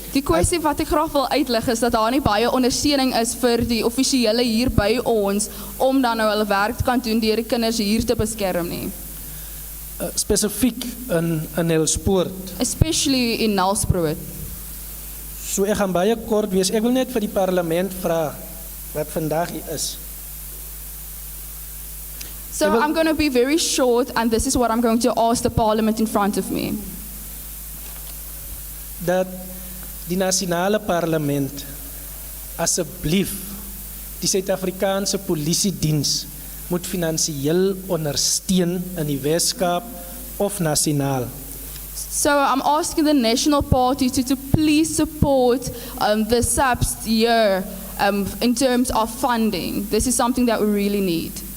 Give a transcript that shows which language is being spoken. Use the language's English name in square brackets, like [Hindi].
[Afrikaans] Die kwessie wat ek graag wil uitlig is dat daar nie baie ondersteuning is vir die offisiële hier by ons om dan nou hulle werk te kan doen deur die kinders hier te beskerm nie. Spesifiek in Nelspoort. [English] Especially in Nelspruit. [Afrikaans] So ek gaan baie kort wees. Ek wil net vir die parlement vra wat vandag hier is. [English] So I'm going to be very short, and this is what I'm going to ask the Parliament in front of me. [Afrikaans] Dat die nasionale parlement asseblief die Suid-Afrikaanse polisiediens moet finansiëel ondersteun in die Weskaap of nasionaal. [English] So I'm asking the National Party to please support the SAPs here in terms of funding. This is something that we really need.